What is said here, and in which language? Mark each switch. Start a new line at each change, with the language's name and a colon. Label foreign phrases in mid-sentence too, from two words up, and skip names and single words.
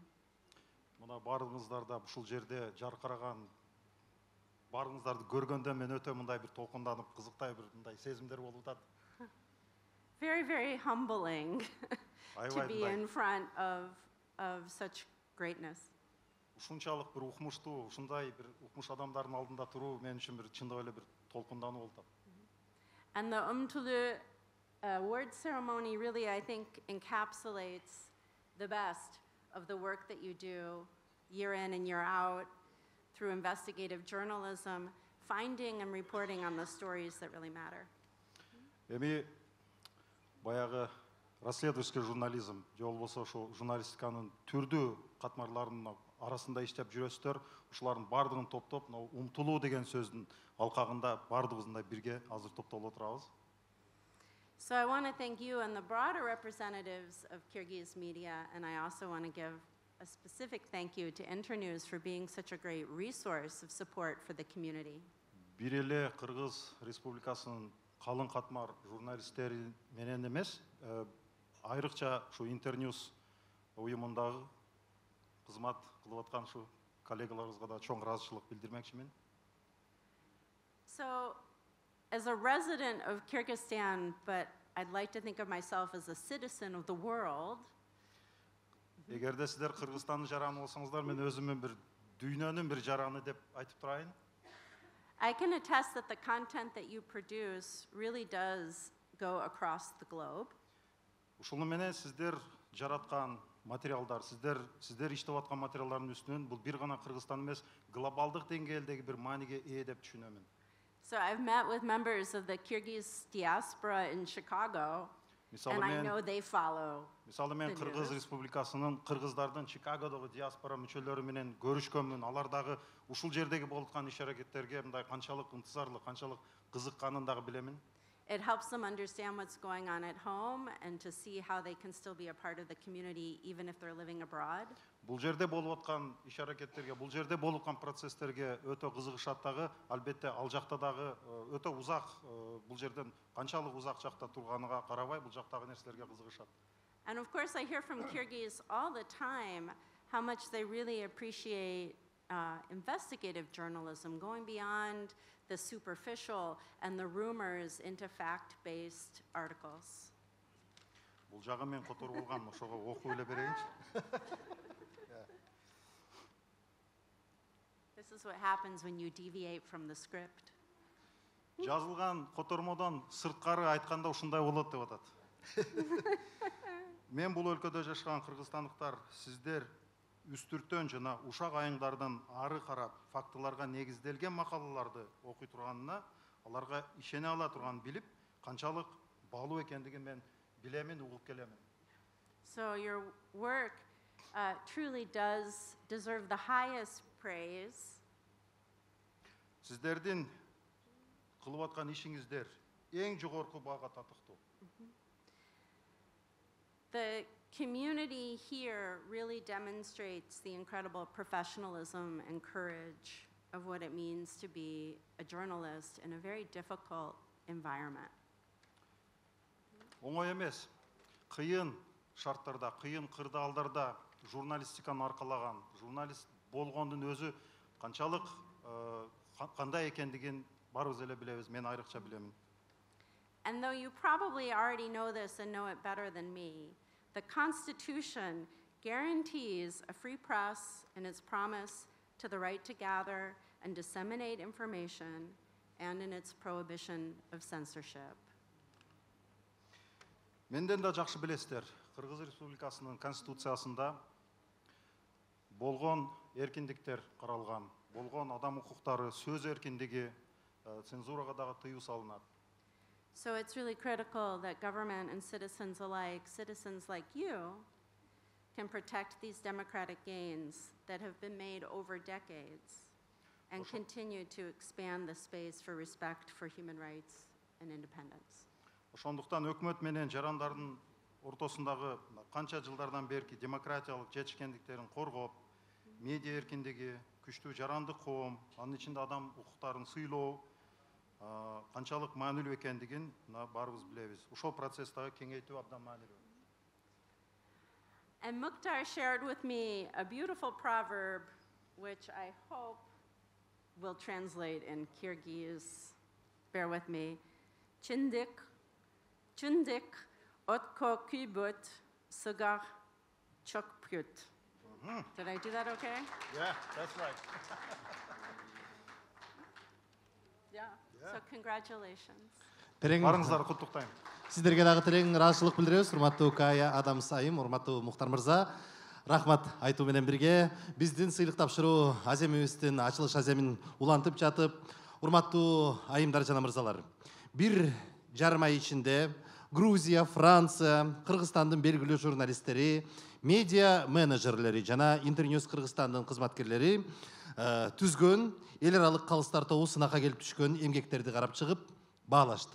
Kyrgyz: Мына барлығыңыздарда ушул жерде жарқыраған барлығыңыздарды көргөндө мен өтө мындай бир толкунданып кызыктай бир мындай сезимдер болуп атат.
English: Very, very humbling to be in front of such greatness.
Kyrgyz: Ушунчалык бир укмуштуу, ушундай бир укмуш адамдардын алдында туруу мен үчүн бир чындап эле бир толкундануу болуп атат.
English: And the Umtulu award ceremony really, I think, encapsulates the best of the work that you do year in and year out through investigative journalism, finding and reporting on the stories that really matter.
Kyrgyz: Эми баягы расследовательский журнализм, же болбосо ошо журналистиканын түрдүү катмарларынын арасында иштеп жүрөсүздөр, ушулардын бардыгын топтоп, мына умтулуу деген сөздүн алкагында бардыгыбызда бирге азыр топтолуп отурабыз.
English: So I want to thank you and the broader representatives of Kyrgyz media, and I also want to give a specific thank you to Internews for being such a great resource of support for the community.
Kyrgyz: Бир эле Кыргыз Республикасынын калың катмар журналисттери менен эмес, айрыкча ушу Интерnews уюмундагы кызмат кылып аткан ушу коллегаларыбызга да чоң ыраазычылык билдирмекчимин.
English: So, as a resident of Kyrgyzstan, but I'd like to think of myself as a citizen of the world.
Kyrgyz: Эгерде сиздер Кыргызстандын жараны болсоңуздар, мен өзүмөн бир дүйнөнүн бир жараны деп айтып турайын.
English: I can attest that the content that you produce really does go across the globe.
Kyrgyz: Ушуну менен сиздер жараткан материалдар, сиздер иштеп аткан материалдардын үстүнөн бул бир гана Кыргызстан эмес, глобалдык деңгээлдеги бир мааниге ээ деп түшүнөмүн.
English: So I've met with members of the Kyrgyz diaspora in Chicago, and I know they follow.
Kyrgyz: Мисалы мен Кыргыз Республикасынын кыргыздардын Чикагодогу диаспора мүчөлөрү менен көрүшкөнмүн. Алар дагы ушул жердеги болуп аткан иш-аракеттерге мындай канчалык ынтызарлык, канчалык кызыкканын дагы билемин.
English: It helps them understand what's going on at home and to see how they can still be a part of the community even if they're living abroad.
Kyrgyz: Бул жерде болуп аткан иш-аракеттерге, бул жерде болуп аткан процесстерге өтө кызыгышат дагы, албетте ал жакта дагы өтө узак, бул жерден канчалык узак жакта турганыга карабай, бул жактагы нерселерге кызыгышат.
English: And of course I hear from Kyrgyz all the time how much they really appreciate investigative journalism, going beyond the superficial and the rumors into fact-based articles.
Kyrgyz: Бул жагы мен которуп алгам, ошого окуп эле берейинчи.
English: This is what happens when you deviate from the script.
Kyrgyz: Жазылган котормодон сырткары айтканда ушундай болот деп атат. Мен бул өлкөдө жашаган кыргызстандыктар, сиздер үстүртөн жана ушак айыңдардан ары карап фактыларга негизделген макалаларды окуй турганына, аларга ишене ала турганын билип, канчалык баалуу экендигин мен билемин, угуп келемин.
English: So your work truly does deserve the highest praise.
Kyrgyz: Сиздердин кылып аткан ишиңиздер эң жогорку баага татыктуу.
English: The community here really demonstrates the incredible professionalism and courage of what it means to be a journalist in a very difficult environment.
Kyrgyz: Оңой эмес. Кыйын шарттарда, кыйын кырдаалдарда журналистиканы аркалаган, журналист болгондун өзү канчалык кандай экендигин барыбыз эле билебиз, мен айрыкча билемин.
English: And though you probably already know this and know it better than me, the Constitution guarantees a free press in its promise to the right to gather and disseminate information and in its prohibition of censorship.
Kyrgyz: Менден да жакшы билесиздер, Кыргыз Республикасынын конституциясында болгон эркиндиктер каралган, болгон адам укуктары, сөз эркиндиги, цензурага дагы тыюу салынат.
English: So it's really critical that government and citizens alike, citizens like you, can protect these democratic gains that have been made over decades and continue to expand the space for respect for human rights and independence.
Kyrgyz: Ошондуктан өкмөт менен жарандардын ортосундагы канча жылдардан берки демократиялык жетишкендиктерин коргоп, медиа эркиндиги, күчтүү жарандык коом, анын ичинде адам укуктарын сыйлоо канчалык маанилүү экендигин баарыбыз билебиз. Ошол процесстагы кеңейтүү абдан маанилүү.
English: And Mukhtar shared with me a beautiful proverb, which I hope will translate in Kyrgyz. Bear with me.
Kyrgyz: Чындык отко күйбөт, сыгар чокпют.
English: Did I do that okay? Yeah, that's right. Yeah. So congratulations.
Kyrgyz: Барыңыздарды куттуктайм. Сіздерге дагы терең ыраазычылык билдиребиз, урматтуу Кая Адамс айым, урматтуу Мухтар мырза. Рахмат айтуу менен бирге биздин сыйлык тапшыруу аземибиздин ачылыш аземин улантып жатып, урматтуу айымдар жана мырзалар. 1,5 ай ичинде Грузия, Франция, Кыргызстандын белгилүү журналисттери, медиа менеджерлери жана Интерньюз Кыргызстандын кызматкерлери түзгөн эл аралык калыстар тобу сынакка келип түшкөн эмгектерди карап чыгып баалашты.